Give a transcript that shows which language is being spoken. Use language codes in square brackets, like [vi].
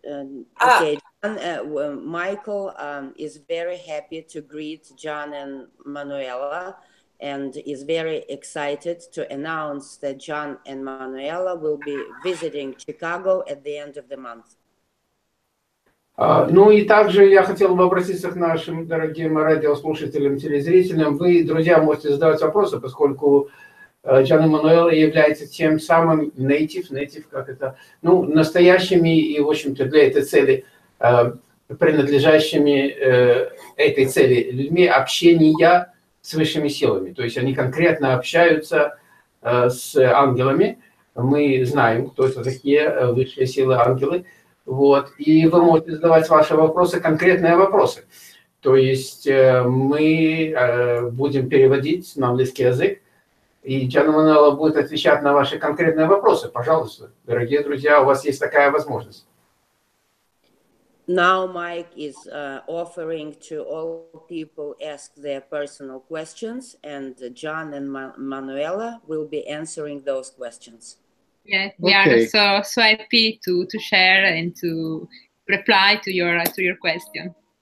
[en] Okay, Michael is very happy to greet Gian and Manuela, and is very excited to announce that Gian and Manuela will be visiting Chicago at the end of the month. [ru] Ну и также я хотел бы обратиться к нашим дорогим радиослушателям, телезрителям. Вы, друзья, можете задавать вопросы, поскольку Gian и Manuela являются тем самым native, как это, ну, настоящими и, в общем-то, для этой цели принадлежащими этой цели людьми общения с высшими силами. То есть они конкретно общаются с ангелами. Мы знаем, кто это такие высшие силы, ангелы. Вот. И вы можете задавать ваши вопросы, конкретные вопросы. То есть мы будем переводить на английский язык, и Gian и Manuela будет отвечать на ваши конкретные вопросы. Пожалуйста, дорогие друзья, у вас есть такая возможность. [en] Now Mike is offering to all people ask their personal questions, and Gian and Manuela will be answering those questions. Yeah, we are so happy to share and to reply to your question.